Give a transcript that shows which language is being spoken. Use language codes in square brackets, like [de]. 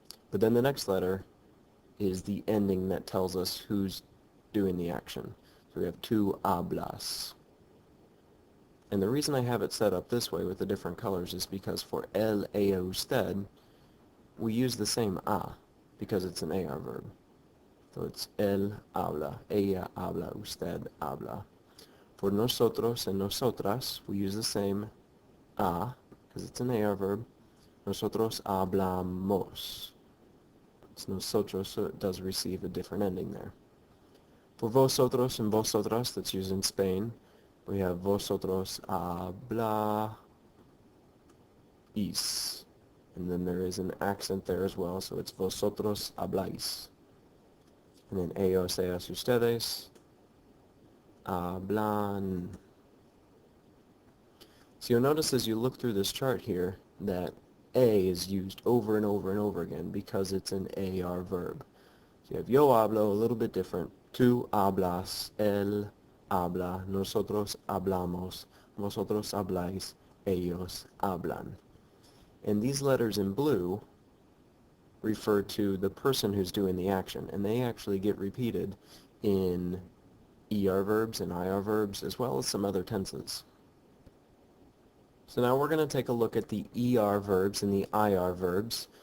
[en] But then the next letter is the ending that tells us who's doing the action. So we have [es] tú hablas. [en] And the reason I have it set up this way with the different colors is because for él, ella, usted, we use the same a because it's an AR verb. So it's [es] él habla, ella habla, usted habla. [en] For nosotros and nosotras, we use the same a because it's an AR verb. [es] Nosotros hablamos. [en] It's nosotros, so it does receive a different ending there. For vosotros and vosotras, that's used in Spain, we have [es] vosotros habláis. [en] And then there is an accent there as well, so it's [es] vosotros habláis. [en] And then [es] ellos, ellas, ustedes hablan. [en] So you'll notice as you look through this chart here that A is used over and over and over again because it's an AR verb. So you have [es] yo hablo, [en] a little bit different. [es] Tú hablas, él habla, nosotros hablamos, vosotros habláis, ellos hablan. [en] And these letters in blue refer to the person who's doing the action, and they actually get repeated in ER verbs and IR verbs as well as some other tenses. So now we're going to take a look at the ER verbs and the IR verbs.